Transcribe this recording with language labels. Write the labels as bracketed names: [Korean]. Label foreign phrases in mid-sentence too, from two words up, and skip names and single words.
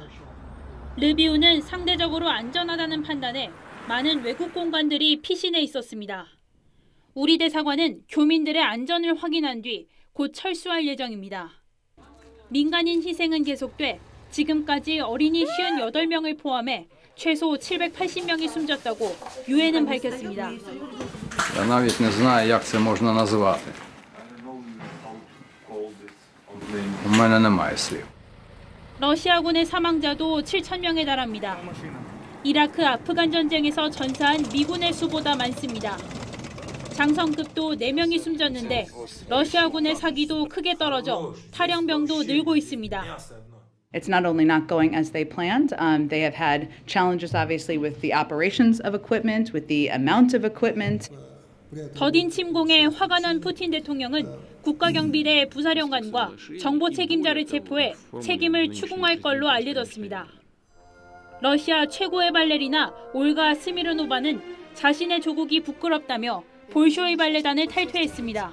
[Korean] 르비우는 상대적으로 안전하다는 판단에 많은 외국 공관들이 피신해 있었습니다. 우리 대사관은 교민들의 안전을 확인한 뒤 곧 철수할 예정입니다. 민간인 희생은 계속돼 지금까지 어린이 58명을 포함해 최소 780명이 숨졌다고 유엔은 밝혔습니다. [Ukrainian] Я навіть не знаю, як це можна називати. У мене немає слів. [Korean] 러시아군의 사망자도 7,000명에 달합니다. 이라크 아프간 전쟁에서 전사한 미군의 수보다 많습니다. 장성급도 4명이 숨졌는데 러시아군의 사기도 크게 떨어져 탈영병도 늘고 있습니다. [English] It's not only not going as they planned, they have had challenges obviously with the operations of equipment, with the amount of equipment. [Korean] 더딘 침공에 화가 난 푸틴 대통령은 국가경비대 부사령관과 정보 책임자를 체포해 책임을 추궁할 걸로 알려졌습니다. 러시아 최고의 발레리나 올가 스미르노바는 자신의 조국이 부끄럽다며 볼쇼이 발레단을 탈퇴했습니다.